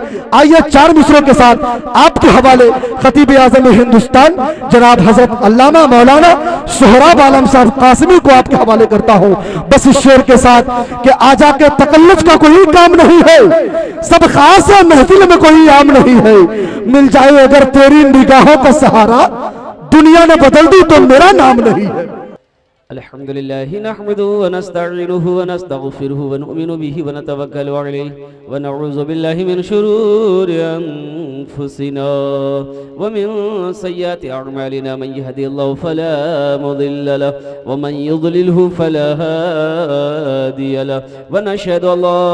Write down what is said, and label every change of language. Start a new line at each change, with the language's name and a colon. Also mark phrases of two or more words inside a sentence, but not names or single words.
Urdu: آئیے چار مصرعوں کے ساتھ آپ کے حوالے خطیب اعظم ہندوستان جناب حضرت علامہ مولانا سہراب عالم صاحب قاسمی کو آپ کے حوالے کرتا ہوں بس اس شعر کے ساتھ کہ آجا کے تکلف کا کوئی کام نہیں ہے. سب خاص ہے محفل میں کوئی عام نہیں ہے۔ مل جائے اگر تیری نگاہوں کا سہارا دنیا نے بدل دی تو میرا نام نہیں ہے.
Arabic: الحمد لله نحمده ونستعينه ونستغفره ونؤمن به ونتوكل عليه ونعوذ بالله من شرور أنفسنا ومن سيئات أعمالنا من يهده الله فلا مضل له ومن يضلله فلا هادي له ونشهد ألا